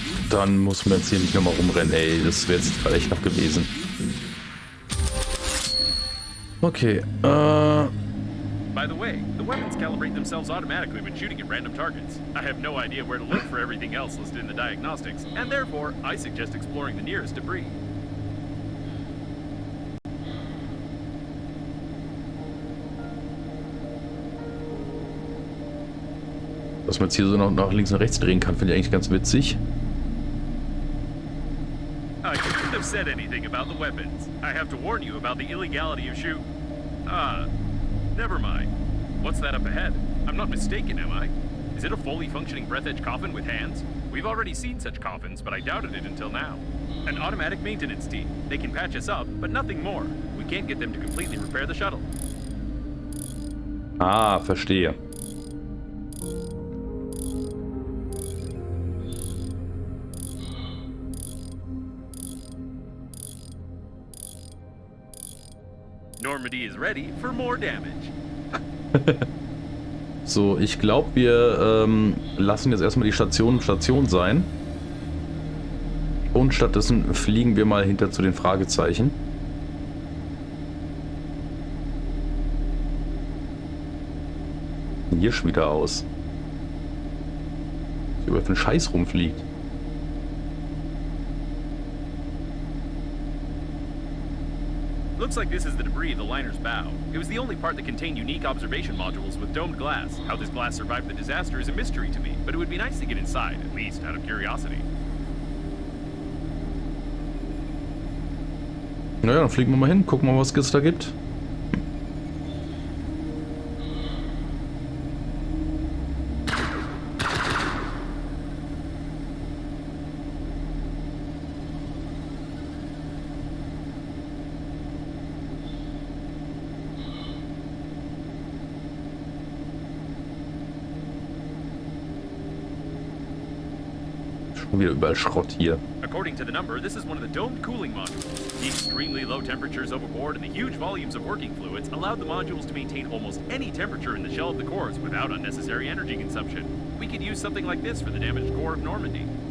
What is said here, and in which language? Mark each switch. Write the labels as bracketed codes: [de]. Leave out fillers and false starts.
[de] Dann muss man jetzt hier nicht nochmal rumrennen, ey. Das wäre jetzt vielleicht noch gewesen. Okay, [en] By the way, the weapons calibrate themselves automatically when shooting at random targets. I have no idea where to look for everything else listed in the diagnostics, and therefore, I suggest exploring the nearest debris. [de] dass man jetzt hier so noch nach links und rechts drehen kann, finde ich eigentlich ganz witzig. [en] I couldn't have said anything about the weapons. I have to warn you about the illegality of shoot. Never mind. What's that up ahead? I'm not mistaken, am I? Is it a fully functioning Breathedge coffin with hands? We've already seen such coffins, but I doubted it until now. An automatic maintenance team. They can patch us up, but nothing more. We can't get them to completely repair the shuttle. [de] Ah, verstehe. [en] Normandy is ready for more damage. [de] So, ich glaube, wir lassen jetzt erstmal die Station sein. Und stattdessen fliegen wir mal hinter zu den Fragezeichen. Hier schon wieder aus. Was hier über für ein Scheiß rumfliegt. [en] Looks like this is the debris of the liner's bow. It was the only part that contained unique observation modules with domed glass. How this glass survived the disaster is a mystery to me, but it would be nice to get inside, at least out of curiosity. [de] Naja, dann fliegen wir mal hin, gucken mal, was es da gibt. Wieder überall Schrott hier. [en] According to the number, this is one of the domed cooling modules. The extremely low temperatures overboard and the huge volumes of working fluids allowed the modules to maintain almost any temperature in the shell of the cores without unnecessary energy consumption. We could use something like this for the damaged core of Normandy.